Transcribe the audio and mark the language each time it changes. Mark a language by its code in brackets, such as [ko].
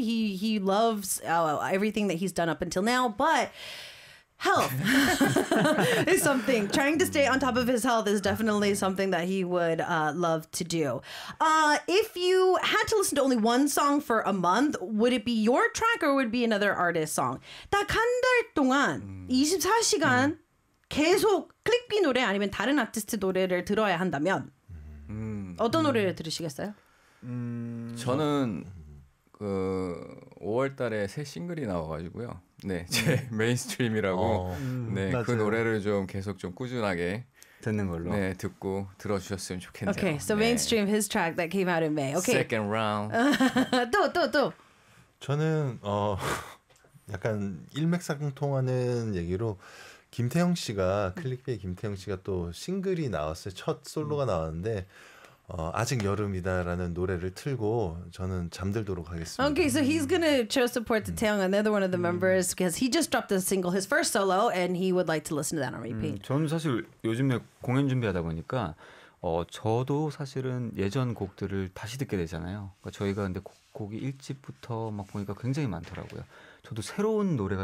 [en] He loves everything that he's done up until now, but health is something. Trying to stay on top of his health is definitely something that he would love to do. If you had to listen to only one song for a month, would it be your track or would it be another artist's song? [ko] 딱 한 달 동안 24시간 계속 클릭비 노래 아니면 다른 아티스트 노래를 들어야 한다면 어떤 노래를 들으시겠어요? 저는 그 5월 달에 새 싱글이 나와가지고요. 네, 제 메인스트림이라고 네, 그 노래를 좀 계속 좀 꾸준하게 듣는 걸로 네, 듣고 들어주셨으면 좋겠네요. [en] Okay, so mainstream, 네. his track that came out in May. Okay. Second round. [ko] 또. 저는 약간 일맥상통하는 얘기로 김태형 씨가 클릭비의 김태형 씨가 또 싱글이 나왔어요. 첫 솔로가 나왔는데 아직 여름이다라는 노래를 틀고 저는 잠들도록 하겠습니다. [en] Okay, so he's gonna show support to Taehyung, another one of the members, because he just dropped a single, his first solo, and he would like to listen to that on repeat. [ko] 저는 사실 요즘에 공연 준비하다 보니까 저도 사실은 예전 곡들을 다시 듣게 되잖아요. 그러니까 저희가 근데 곡이 1집부터 막 보니까 굉장히 많더라고요. 저도 새로운 노래가